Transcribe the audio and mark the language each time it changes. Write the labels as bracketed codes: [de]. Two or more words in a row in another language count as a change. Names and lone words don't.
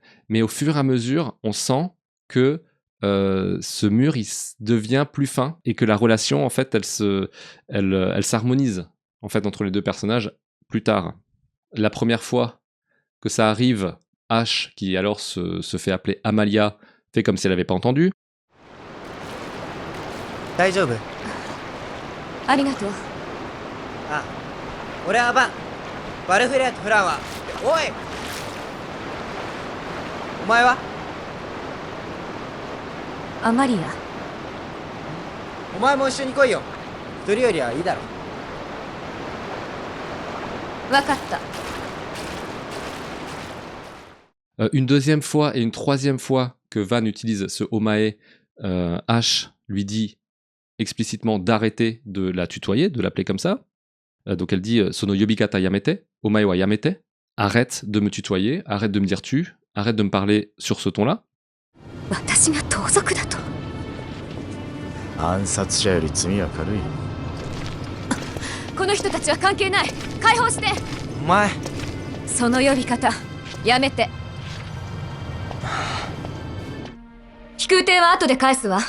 [fr] Mais au fur et à mesure, on sent que ce mur devient plus fin et que la relation en fait elle s'harmonise en fait entre les deux personnages plus tard. La première fois que ça arrive, Ash, qui alors se fait appeler Amalia, fait comme si elle n'avait pas entendu. [ja] 大丈夫？ありがとう。あ、 俺はバン。バルフレートフランは。おい。お前は？アマリア。お前も一緒に来いよ。一人よりはいいだろ。わかった。 [fr] Une deuxième fois et une troisième fois que Van utilise ce omae, Ash lui dit explicitement d'arrêter de la tutoyer, de l'appeler comme ça. Donc elle dit [ja] その呼び方やめて、お前はやめて. [fr] Arrête de me tutoyer, arrête de me dire tu, arrête de me parler sur ce ton-là. [ja] 私が盗賊だと。暗殺者より罪は軽い。この人たちは関係ない。解放して。お前。その呼び方やめて。飛空艇は後で返すわ。